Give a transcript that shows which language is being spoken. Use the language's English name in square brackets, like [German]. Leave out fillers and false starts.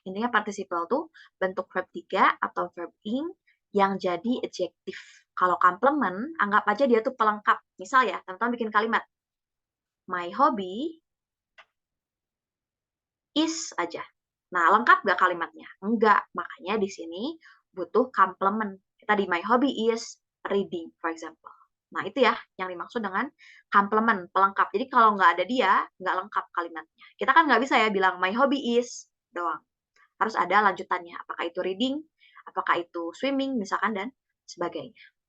[Indonesian] Intinya participle tuh bentuk verb 3 atau verb ing yang jadi adjektif. Kalau complement, anggap aja dia tuh pelengkap. Misal ya, teman-teman bikin kalimat. [English] My hobby is aja. [Indonesian] Nah, lengkap nggak kalimatnya? Enggak. Makanya di sini butuh complement. [English] Tadi my hobby is reading, for example. [Indonesian] Nah, itu ya yang dimaksud dengan complement, pelengkap. Jadi kalau nggak ada dia, nggak lengkap kalimatnya. Kita kan nggak bisa ya bilang [English] my hobby is [Indonesian] doang. Harus ada lanjutannya. Apakah itu reading, apakah itu swimming, misalkan, dan sebagainya.